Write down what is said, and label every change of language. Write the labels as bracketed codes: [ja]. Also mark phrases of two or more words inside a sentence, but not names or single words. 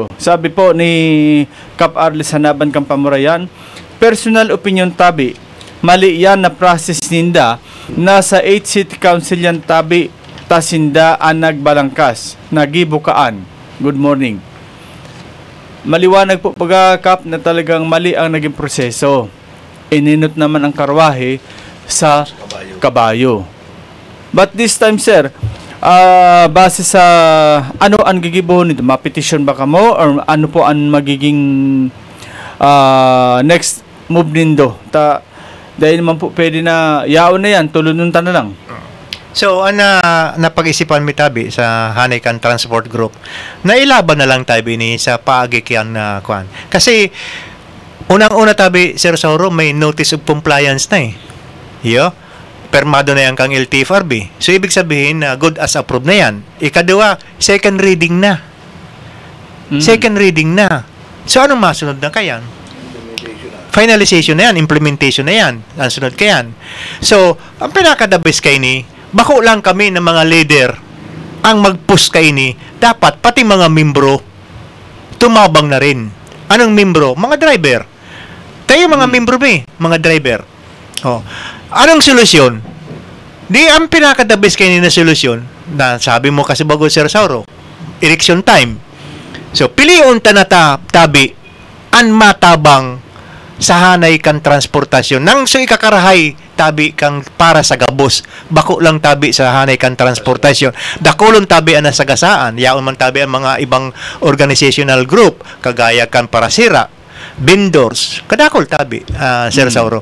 [bik] Sabi po ni Kap Arlis Hanaban Kampamurayan, personal opinion tabi, mali yan na process ninda, nasa 8 city council yan tabi, tasinda ang nagbalangkas, nagibukaan. [en] Good morning. [tl] Maliwanag po Kap na talagang mali ang naging proseso. [bik] Ininot naman ang karwahe sa kabayo. [en] But this time, [bik] sir, base sa ano ang gigibuhon nito, ma-petition ba kamo or ano po ang magiging [en] next move [bik] nindo? [tl] Dahil naman po pwede na yaon na yan, tulununtan na lang. [bik] So, napag-isipan mi tabi sa Hanikan Transport Group, nailaban na lang tabi ni sa paagikyan na Kasi, unang-una tabi, Sir Sauro, may [en] notice of compliance [bik] na permado na yan kang LTFRB. [tl] So, ibig sabihin na [en] good as approved [tl] na yan. Ikalawa, [en] second reading [tl] na. [en] Second reading na. [bik] So, anong masunod na kayan? Finalization na yan, implementation na yan. Ang sunod kayan. So, ang pinaka-the best kayo ni, bako lang kami ng mga leader ang mag-push kayo ni, dapat pati mga membro tumabang na rin. [tl] Anong membro? Mga driver. Tayo mga membro mga driver. Anong solusyon? [bik] Di ang pinaka-the best kayo na solusyon na sabi mo kasi bago, Sir Sauro, [en] election time. [bik] So pilion ta na tabi an matabang sa hanay kan transportasyon nang so ikakarahay tabi kang para sa gabos, bako lang tabi sa hanay kan transportasyon, dakolon tabi ang nasagasaan, yaon man tabi ang mga ibang [en] organizational group [bik] kagaya kan para sira vendors, kadakol tabi, Sir Sauro.